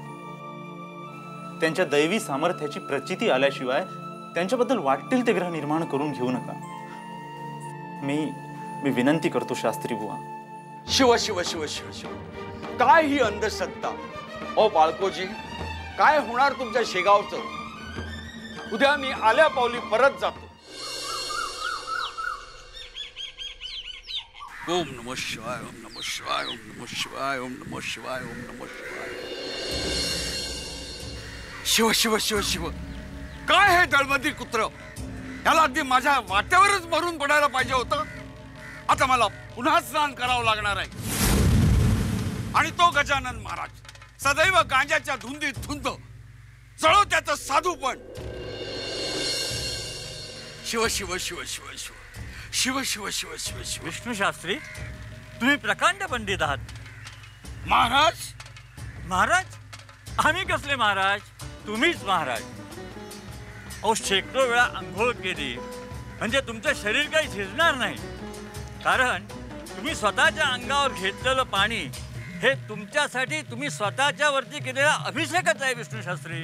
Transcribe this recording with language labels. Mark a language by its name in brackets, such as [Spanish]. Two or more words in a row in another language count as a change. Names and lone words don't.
[Marathi] त्यांच्या दैवी सामर्थ्याची प्रचिती आल्याशिवाय त्यांच्याबद्दल वाटेल ते ग्रह निर्माण करून घेऊ नका. मी विनंती करतो शास्त्री बुवा. शिव शिव शिव शिव शिव. काय ही अंधश्रद्धा? ओ बाळकोजी, काय होणार तुमच्या शेगावचं? उद्या मी आल्या पावली परत जातो. [Sanskrit] ओम नमः शिवाय, ओम नमः शिवाय, ओम नमः शिवाय, ओम नमः शिवाय, ओम नमः शिवाय. [Marathi] शिव शिव शिव शिव. काय हे दळबदी कुत्र? याला अगदी माझ्या वाट्यावरच भरून पडायला पाहिजे होतं. आता मला पुन्हा स्नान करावं लागणार आहे. आणि तो गजानन महाराज सदैव गांजाच्या धुंदीत धुंद चळो त्याचं साधूपण. शिव शिव शिव शिव शिव शिव शिव शिव शिव शिव. विष्णू शास्त्री, तुम्ही प्रकांड पंडित आहात. महाराज, महाराज? आम्ही कसले महाराज? तुम्हीच महाराज. अहो, शेकडो वेळा आंघोळ केली म्हणजे तुमचं शरीर काही झिजणार नाही. कारण तुम्ही स्वतःच्या अंगावर घेतलेलं पाणी हे तुमच्यासाठी तुम्ही स्वतःच्या वरती केलेला अभिषेकच आहे विष्णू शास्त्री.